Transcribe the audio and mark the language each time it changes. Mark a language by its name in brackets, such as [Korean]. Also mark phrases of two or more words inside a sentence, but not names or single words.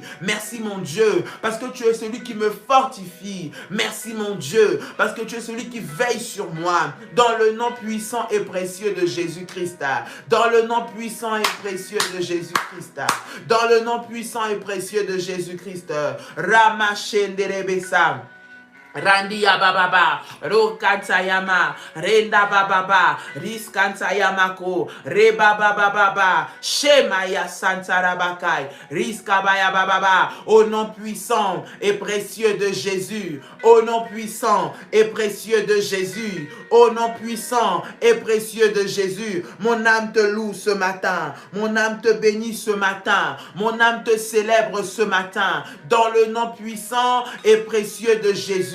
[French] Merci mon Dieu parce que tu es celui qui me fortifie. Merci mon Dieu parce que tu es celui qui veille sur moi. Dans le nom puissant et précieux de Jésus-Christ. Dans le nom puissant et précieux de Jésus-Christ. Dans le nom puissant et précieux de Jésus-Christ. Ramashenderebesa. Randia bababa, Rokansayama, Renda bababa, Riskansayamako, Reba bababa, Shemaya Santarabakai, Riskabaya bababa, au nom puissant et précieux de Jésus, au nom puissant et précieux de Jésus, au nom puissant et précieux de Jésus, mon âme te loue ce matin, mon âme te bénit ce matin, mon âme te célèbre ce matin, dans le nom puissant et précieux de Jésus.